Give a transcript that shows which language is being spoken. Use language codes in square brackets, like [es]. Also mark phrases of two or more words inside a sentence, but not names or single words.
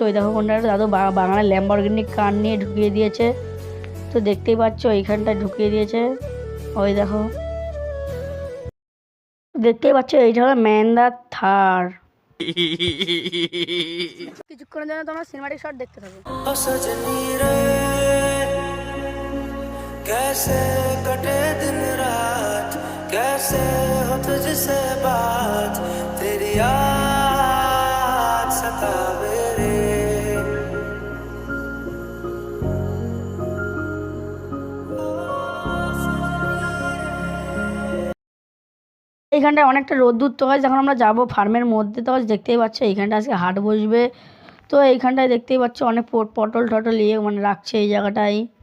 [bn] ওই দেখো কোনটা একটা দাদু বাগানের ল্যাম্বরগিনি কার নিয়ে ঢুকিয়ে দিয়েছে। তো দেখতেই পাচ্ছ এইখানটায় ঢুকিয়ে দিয়েছে। ওই দেখো দেখতেই পাচ্ছ এইটা হলো ম্যান্দা থার। কিছুক্ষণের জন্য তোমরা সিনেমাটিক শট দেখতে থাকো। [hi] कैसे कटे दिन रात कैसे हो तुझसे बात तेरी याद सतावे रे। [bn] এইখানটায় অনেকটা রোদ্দুর। তো হয় যখন আমরা যাবো ফার্মের মধ্যে। তো দেখতেই পাচ্ছ এইখানটা আজকে হাট বসবে। তো এইখানটায় দেখতেই পাচ্ছ অনেক পটল টটল মানে রাখছে এই জায়গাটায়।